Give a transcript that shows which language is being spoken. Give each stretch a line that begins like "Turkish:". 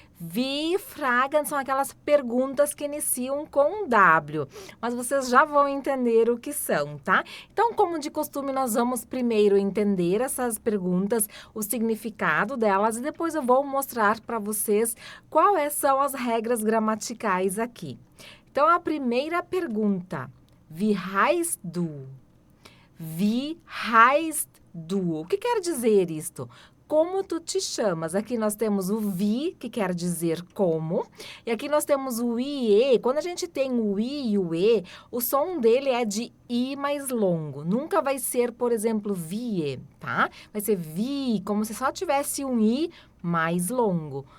Portuguese: Wie fragen são aquelas perguntas que iniciam com W, mas vocês já vão entender o que são, tá? Então, como de costume, nós vamos primeiro entender essas perguntas, o significado delas, e depois eu vou mostrar para vocês quais são as regras gramaticais aqui. Então, a primeira pergunta,
German: Wie heißt du? Wie heißt du?
Portuguese: O que quer dizer isto? Como tu te chamas? Aqui nós temos o wie, que quer dizer como, e aqui nós temos o ie. Quando a gente tem o i e o e, o som dele é de i mais longo. Nunca vai ser, por exemplo, vie, tá? Vai ser vi, como se só tivesse um i mais longo.